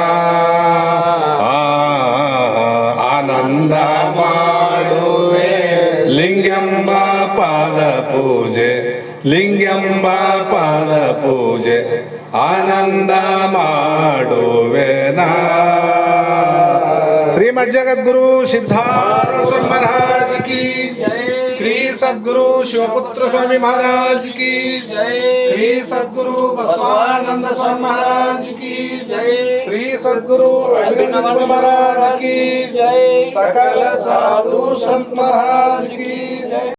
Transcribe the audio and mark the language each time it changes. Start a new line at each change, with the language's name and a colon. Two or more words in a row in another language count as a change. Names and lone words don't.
Kannada: ಆನಂದ ಮಾಡುವೆ ಲಿಂಗಂಬ ಪಾದ ಪೂಜೆ, ಲಿಂಗಂಬ ಪಾದ ಪೂಜೆ, ಆನಂದ ಮಾಡುವೆನಾ
Hindi: ಶ್ರೀಮದ್ ಜಗದ್ಗುರು सिद्धार्थ स्वामी महाराज की जय, श्री सद्गुरु शिवपुत्र स्वामी महाराज की जय, श्री सद्गुरु बसवानंद स्वामी महाराज की जय, श्री सद्गुरु अभिनव महाराज की जय, सकल साधु संत महाराज की जय।